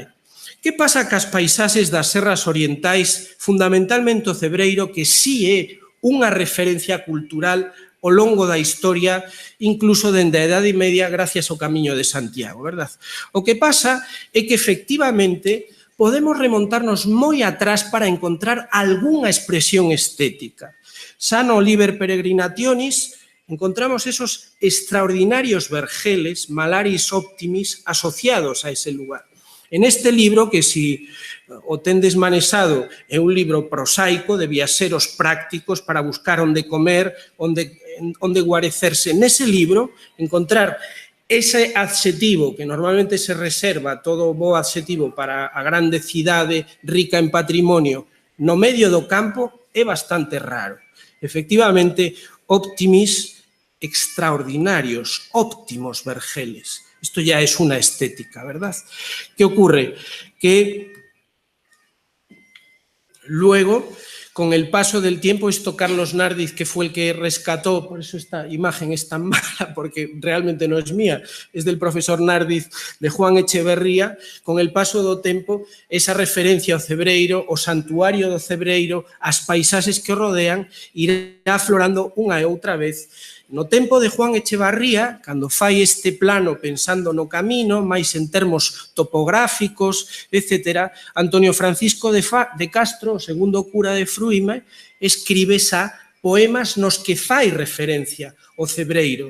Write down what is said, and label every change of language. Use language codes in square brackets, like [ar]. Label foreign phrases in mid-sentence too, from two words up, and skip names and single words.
[gl] Que pasa cas paisaxes das serras orientais, fundamentalmente o Cebreiro, que si é unha referencia cultural ao longo da historia, incluso dende a Idade Media, gracias ao Camiño de Santiago, verdade? O que pasa é que, efectivamente, podemos remontarnos moi atrás para encontrar algunha expresión estética. Xa no Liber Peregrinationis encontramos esos extraordinarios vergeles, [la] Malaris Optimis, [gl] asociados a ese lugar. En este libro, que si o tendes manexado, é un libro prosaico de viaxeros prácticos para buscar onde comer, onde guarecerse. Nese libro, encontrar ese adxetivo que normalmente se reserva, todo bo adxetivo para a grande cidade rica en patrimonio, no medio do campo é bastante raro. Efectivamente, optimis, extraordinarios, óptimos vergeles. [es] Esto ya es una estética, ¿verdad? ¿Qué ocurre? Que luego, con el paso del tiempo, esto Carlos Nardiz, que fue el que rescató, por eso esta imagen es tan mala, porque realmente no es mía, es del profesor Nardiz, de Juan Echeverría, con el paso [gl] do tempo, esa referencia ao Cebreiro, o santuario do Cebreiro, as paisaxes que o rodean, irá aflorando unha e outra vez. No tempo de Juan Echevarría, cando fai este plano pensando no camino, máis en termos topográficos, etc., Antonio Francisco de Castro, o segundo cura de Fruime, escribe xa poemas nos que fai referencia o Cebreiro.